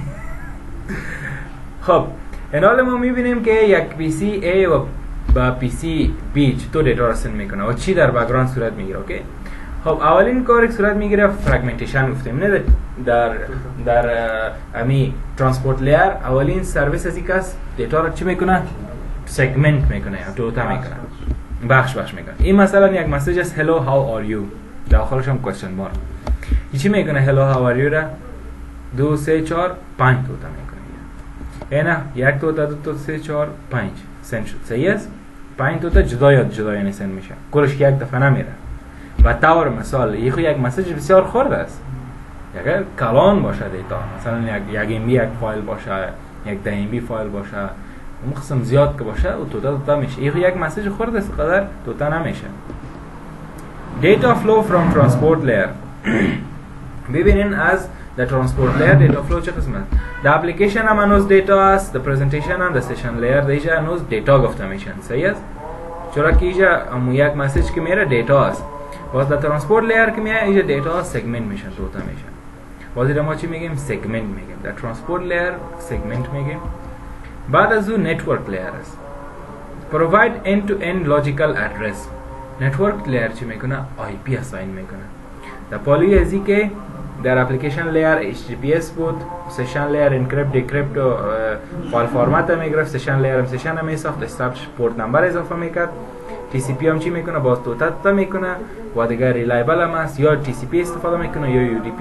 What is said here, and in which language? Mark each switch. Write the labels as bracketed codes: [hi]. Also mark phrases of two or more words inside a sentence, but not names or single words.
[fa] خب این حال ما میبینیم که یک PC A و با PC B چطور دیتا را سند میکنه و چی در بک‌گراند صورت میگیره. اوکی. خب اولین کار که صورت میگیره فرگمنتیشن گفتیم، نه در امی [en] transport layer [fa] اولین سرویس از اینکه دیتا را چی میکنه؟ سگمنت میکنه یا توتا میکنه، بخش میکنه. این مثلا یک مسیج است [en] hello how are you، [fa] داخلش هم [en] question mark. [fa] این چی میکنه؟ [en] hello how are you [fa] را 2 3 4 5 توتا میکنه. اینا یک توتا 2 تا 3 4 5 سند شد. صحیح است؟ 5 توتا جدا یعنی سند میشه، کلش یک دفعه نمیره. و طور مثال یک مسیج بسیار خرد است، اگر کلان باشه دیتا، مثلا یک MB یک فایل باشه، یک 10 MB فایل باشه، اون قسم زیاد که باشه او توتا میشه. یک مسیج خرد است قدر توتا نمیشه. [en] Data flow from transport layer. [fa] ببینین از [en] the transport layer data flow [fa] چه قسم است؟ [en] the application [fa] هم هنوز دیتا است، [en] the presentation [fa] هم [en] the session layer [fa] دیجا هنوز دیتا گفته میشن. صحیح است؟ چرا که اینجا یک مسیج که میره دیتا است، باز در [en] transport layer [fa] که میاد اینجا دیتا سگمنت میشن، توتا میشن. باز اینجا ما چی میگیم؟ سگمنت میگیم. در [en] transport layer [fa] سگمنت میگیم. بعد از اون [en] network layer [fa] است. [en] provide end to end logical address. [fa] نتورک لیر چی میکنه؟ IP اساین میکنه. در پالی ازی که در [en] application layer [fa] HTTPS بود، [en] session layer [fa] انکریپت دیکریپت و [en] file format [fa] میگرفت، [en] session layer [fa] هم سشن هم میساخت، [en] establish port number [fa] اضافه میکرد. TCP هم چی میکنه؟ باز توتا میکنه و دیگه ریلایبل هم است، یا TCP استفاده میکنه یا UDP.